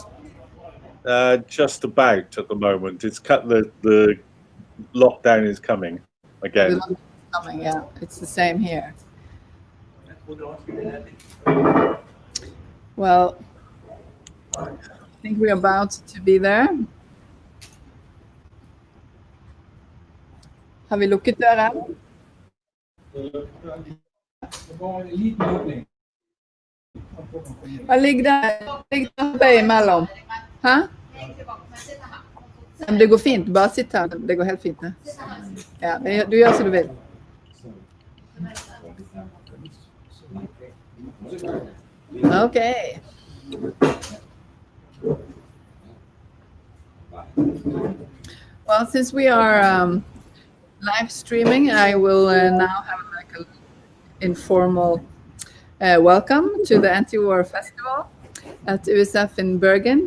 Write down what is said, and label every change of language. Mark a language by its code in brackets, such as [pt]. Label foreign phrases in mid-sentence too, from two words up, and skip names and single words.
[en] Just about at the moment. It's cut. The lockdown is coming again. The lockdown is coming. Yeah, it's the same here. Well, I think we're about to be there. [no] Har vi lukket døren? Hva ligger der imellom? Hæ? Men det går fint, bare sitt her. Det går helt fint. Ja, du gjør som du vil. [en] Okay. Well, since we are live streaming, I will now have like an informal welcome to the Antiwar Festival at USF in Bergen.